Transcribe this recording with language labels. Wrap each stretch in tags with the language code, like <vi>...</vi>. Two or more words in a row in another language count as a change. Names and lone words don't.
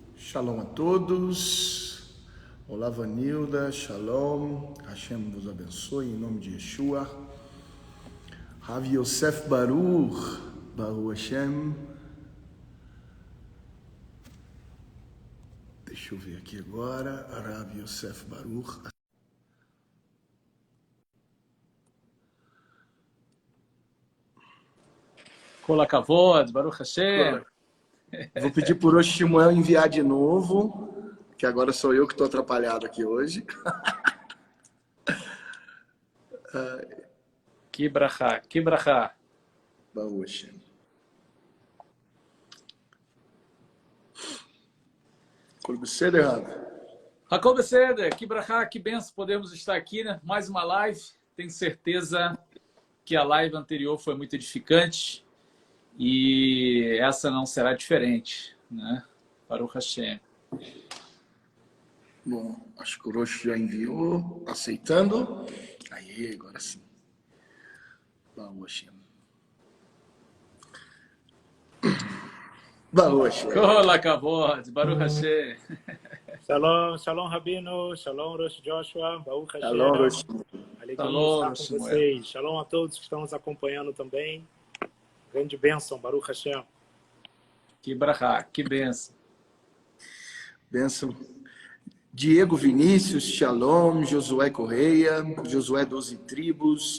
<pt>Shalom a todos. Olá, Vanilda. Shalom. Hashem vos abençoe em nome de Yeshua. Rav Yosef Baruch.</pt> <he>ברוך השם.</he> <pt>Deixa eu ver aqui agora. Rav Yosef Baruch.</pt> <he>כל הכבוד, ברוך השם.</he> <pt>Vou pedir por hoje Shmuel enviar de novo, que agora sou eu que estou atrapalhado aqui hoje. Que brachá, que brachá.</pt> <he>ברוך השם. כל בסדר, רב? הכל בסדר,</he> <pt>que brachá, que benção podemos estar aqui, né? Mais uma live. Tenho certeza que a live anterior foi muito edificante e essa não será diferente, né?</pt> <he>ברוך השם.</he> <pt>Bom, acho que o Rosh já enviou, aceitando. Aí, agora sim.</pt> <he>ברוך השם. ברוך השם. כל הכבוד, ברוך השם. שלום, שלום Rabino, שלום ראש Joshua, ברוך השם. שלום, ראש.</he> <pt>Alegria Shalom, estar com Shmuel. vocês. Shalom a todos que estão nos acompanhando também. Grande bênção,</pt> <he>ברוך השם.</he> <pt>Que brachá, que benção. Bênção. Diego Vinícius, Shalom, Josué Correia, Josué 12 Tribos.</pt>